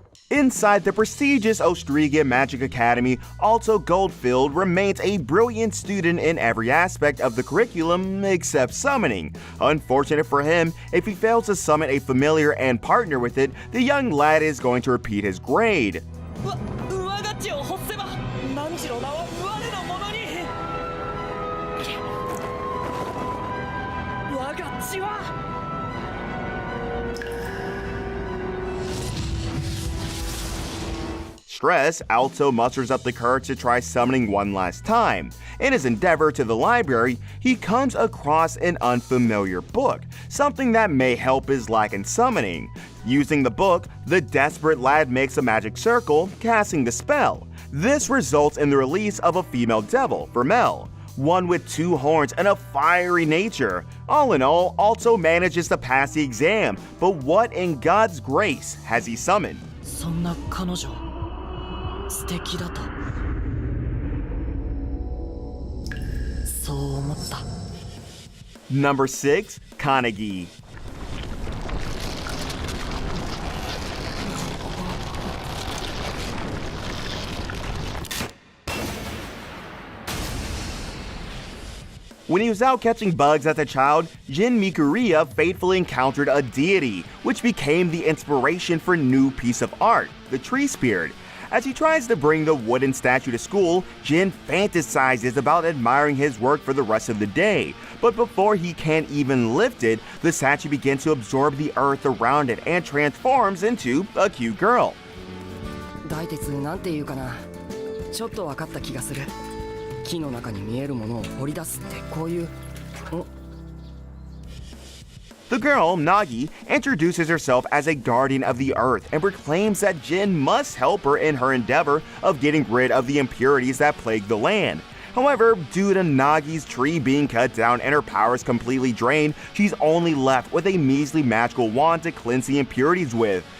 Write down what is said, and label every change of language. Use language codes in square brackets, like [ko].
[en] Inside the prestigious Ostriga Magic Academy, Alto Goldfield remains a brilliant student in every aspect of the curriculum except summoning. Unfortunate for him, if he fails to summon a familiar and partner with it, the young lad is going to repeat his grade. [ja] 我が血を欲せば汝の名は我のものに我が血は [en] Stressed, Alto musters up the courage to try summoning one last time. In his endeavor to the library, he comes across an unfamiliar book, something that may help his lack in summoning. Using the book, the desperate lad makes a magic circle, casting the spell. This results in the release of a female devil, Vermeil, one with 2 horns and a fiery nature. All in all, Alto manages to pass the exam, but what in God's grace has he summoned? [ja] そんな彼女素敵だとそう思った [en] Number 6. Kanagi. When he was out catching bugs as a child, Jin Mikuriya fatefully encountered a deity, which became the inspiration for a new piece of art, the tree spirit. As he tries to bring the wooden statue to school, Jin fantasizes about admiring his work for the rest of the day. But before he can even lift it, the statue begins to absorb the earth around it and transforms into a cute girl. [ja] 大鉄なんていうかな、ちょっと分かった気がする。木の中に見えるものを掘り出すってこういう。 [en] The girl, Nagi, introduces herself as a guardian of the earth and proclaims that Jin must help her in her endeavor of getting rid of the impurities that plague the land. However, due to Nagi's tree being cut down and her powers completely drained, she's only left with a measly magical wand to cleanse the impurities with.